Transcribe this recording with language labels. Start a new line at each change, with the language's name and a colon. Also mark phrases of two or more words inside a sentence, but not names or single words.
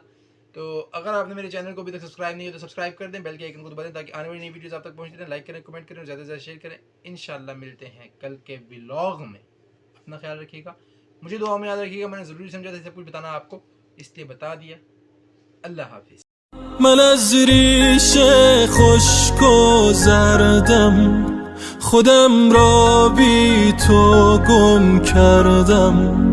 Hindi: तो अगर आपने मेरे चैनल को अभी तक सब्सक्राइब नहीं है तो सब्सक्राइब कर दें, बेल के आइकन को दबा दें, ताकि आने वाली नई वीडियोज़ आप तक पहुँचती रहें। लाइक करें, कमेंट करें और ज़्यादा से ज़्यादा शेयर करें।
Arabic: إن شاء الله
Hindi: मिलते हैं कल के व्लॉग में। अपना ख्याल रखिएगा, मुझे दुआ में याद रखिएगा। मैंने ज़रूरी समझा था सब कुछ बताना आपको, इसलिए बता दिया। अल्लाह हाफिज़।
Persian: من از ریشه خشک و زردم، خودم را بی تو گم کردم.